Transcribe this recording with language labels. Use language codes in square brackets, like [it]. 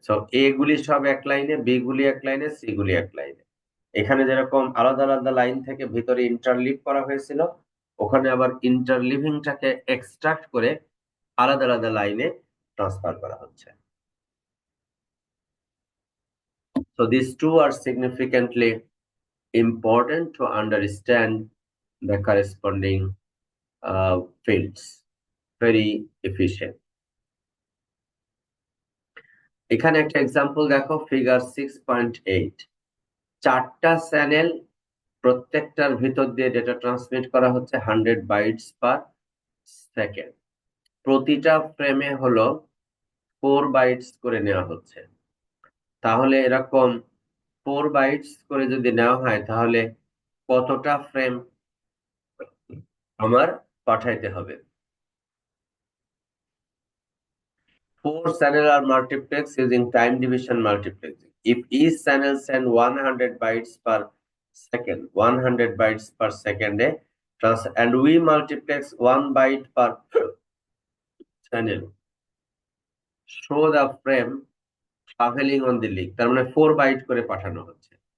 [bn] So এ গুলি সব এক লাইনে, বি গুলি এক লাইনে, সি গুলি এক লাইনে। এখানে যেরকম আলাদা লাইন থেকে ভিতরে ইন্টারলিভ করা হয়েছিল, ওখানে আবার ইন্টারলিভিংটাকে এক্সট্রাক্ট করে আলাদা লাইনে ট্রান্সফার করা হচ্ছে। [en] So these two are significantly important to understand the corresponding fields. Very efficient. [bn] এখানে একটা এক্সাম্পল দেখো, ফিগার 6.8। 4টা চ্যানেল, প্রত্যেকটার ভিতর দিয়ে ডেটা ট্রান্সমিট করা হচ্ছে 100 বাইটস পার সেকেন্ড। প্রতিটা ফ্রেমে হলো 4 বাইটস করে নেওয়া হচ্ছে। তাহলে এরকম 4 বাইটস করে যদি নেওয়া হয় তাহলে কতটা ফ্রেম আমার পাঠাইতে হবে? [en] 4 channel are multiplexed using time division multiplexing. If each channel send 100 bytes per second, 100 bytes per second, and we multiplex 1 byte per channel, show the frame traveling on the link, [bn] তার মানে 4 byte করে পাঠানো হচ্ছে।